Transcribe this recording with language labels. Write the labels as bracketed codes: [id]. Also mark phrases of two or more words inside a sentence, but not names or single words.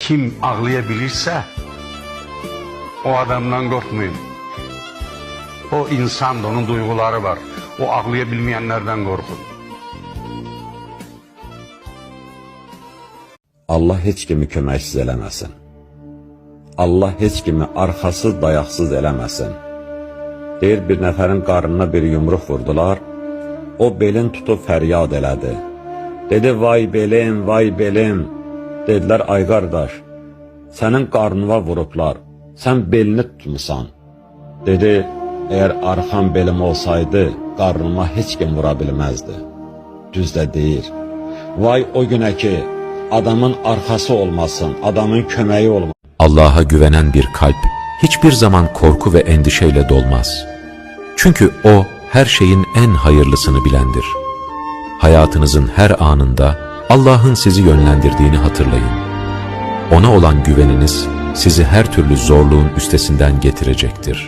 [tr] Kim ağlayabilirse o adamdan korkmayın. O insandır, onun duyguları var. O ağlayabilmeyenlerden korkun. [az] Allah heç kimi köməksiz eləməsin. Allah heç kimi arxasız, dayaqsız eləməsin. Deyir, bir nəfərin qarnına bir yumruq vurdular, o belin tutub fəryad elədi. Dedi, vay belim, vay belim. Dedilər, ay qardaş, sənin qarnına vurublar, sən belini tutmusan. Dedi, əgər arxam belim olsaydı, qarnıma heç kim vura bilməzdi. Düz də deyir, vay o günə ki, adamın arxası olmasın, adamın köməyi olmasın. [tr] Allah'a güvenen bir kalp hiçbir zaman korku ve endişeyle dolmaz. Çünkü O her şeyin en hayırlısını bilendir. Hayatınızın her anında Allah'ın sizi yönlendirdiğini hatırlayın. Ona olan güveniniz sizi her türlü zorluğun üstesinden getirecektir.